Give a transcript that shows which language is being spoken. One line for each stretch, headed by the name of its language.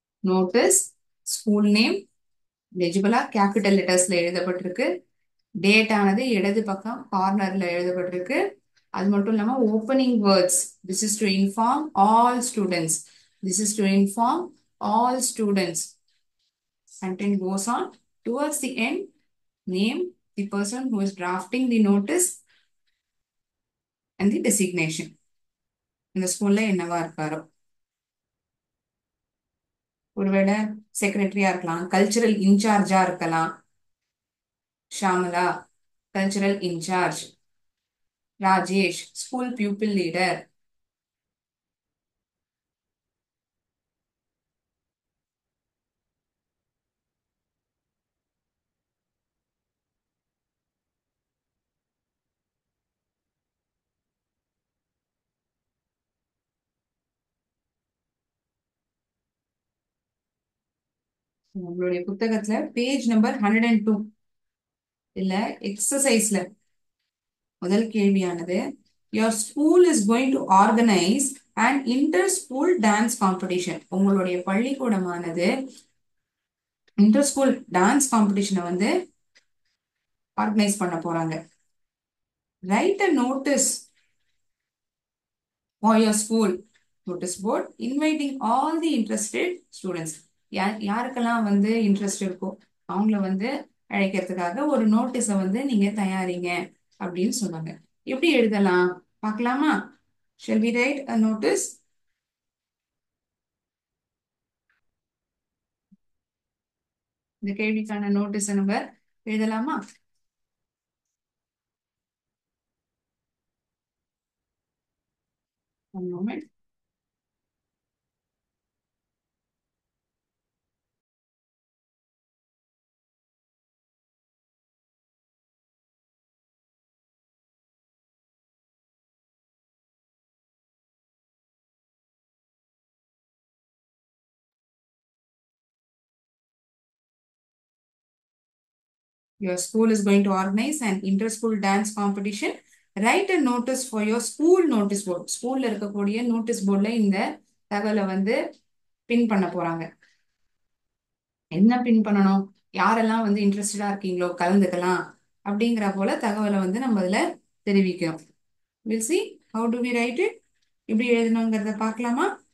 Tamil: Notice, school name லெஜிபிளா capital லெட்டர்ஸ்ல எழுதப்பட்டிருக்கு. Date ஆனது இடது பக்கம் கார்னர்ல எழுதப்பட்டிருக்கு. அது மட்டும் இல்லாம opening words,
English: this is to inform all students,
Tamil: this is to inform all students.
English: Content goes on. Towards the end, name the person who is drafting the notice and the designation.
Tamil: இந்த ஸ்கூல்ல என்னவா இருக்காரோ, ஒருவேளை செக்ரட்டரியா இருக்கலாம், cultural இன்சார்ஜா இருக்கலாம். Shyamala cultural incharge, Rajesh school pupil leader. உங்களுடைய புத்தகத்துல page number 102 இல்ல எக்ஸசைஸ்ல முதல் கேள்வியானது,
English: your school is going to organize an inter-school dance competition.
Tamil: உங்களுடைய பள்ளிக்கூடமானது இன்டர் ஸ்கூல் டான்ஸ் காம்படிஷனை வந்து ஆர்கனைஸ் பண்ண போறாங்க.
English: Write a notice for your school notice board inviting all the interested students.
Tamil: யாருக்கெல்லாம் வந்து இன்ட்ரெஸ்ட் இருக்கோ அவங்கள வந்து அழைக்கிறதுக்காக ஒரு நோட்டீஸை வந்து நீங்க தயாரிங்க அப்படின்னு சொன்னாங்க. எப்படி எழுதலாம் பார்க்கலாமா?
English: Shall we write a notice?
Tamil: இந்த கேள்விக்கான நோட்டீஸ் நம்ம எழுதலாமா?
English: One moment. Your school is going to organize an inter-school dance competition. Write a notice for your school notice board.
Tamil: ஸ்கூல்ல இருக்கக்கூடிய நோட்டீஸ் போர்ட்ல இந்த தகவலை வந்து பின் பண்ண போறாங்க. என்ன பின் பண்ணணும்? யாரெல்லாம் வந்து இன்ட்ரெஸ்டடா இருக்கீங்களோ கலந்துக்கலாம் அப்படிங்கிற போல தகவலை வந்து நம்ம அதுல தெரிவிக்கிறோம்.
English: We'll see how do we write it.
Tamil: எப்படி எழுதணுங்கிறத பார்க்கலாமா?